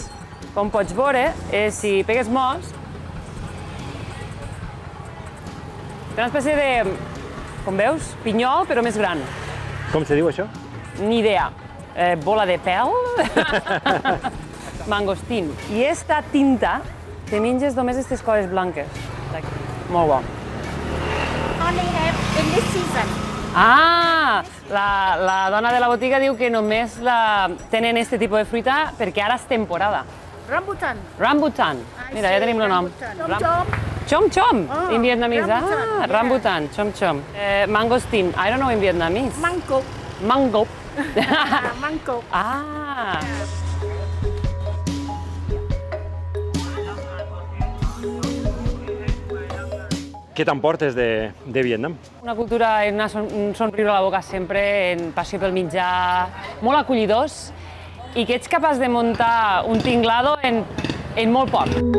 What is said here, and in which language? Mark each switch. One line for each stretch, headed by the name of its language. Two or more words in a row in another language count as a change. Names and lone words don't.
Catalan: Com pots veure, si pegues mos, té una espècie de, com veus, pinyol, però més gran. Com se diu això? Ni idea. Bola de pèl? Mangostín. I esta tinta te menges només aquestes coses blanques. Molt bo.
English: Only have in this season. Ah!
Catalan: La dona de la botiga diu que només tenen aquest tipus de fruita perquè ara és temporada. Rambutan. Rambutan. Mira, ja tenim el nom.
Vietnamese: Chom-chom. Chom-chom, Oh,
English: in Vietnamese. rambutan, yeah. Rambutan, chom-chom. Mangostín, I don't know in Vietnamese. Mangkok. Mango. Mangkok. Ah!
Catalan: Què t'emportes de Vietnam? Una cultura, un somriure a la boca sempre, en passió pel menjar, molt acollidors i que ets capaç de muntar un tinglado en molt poc.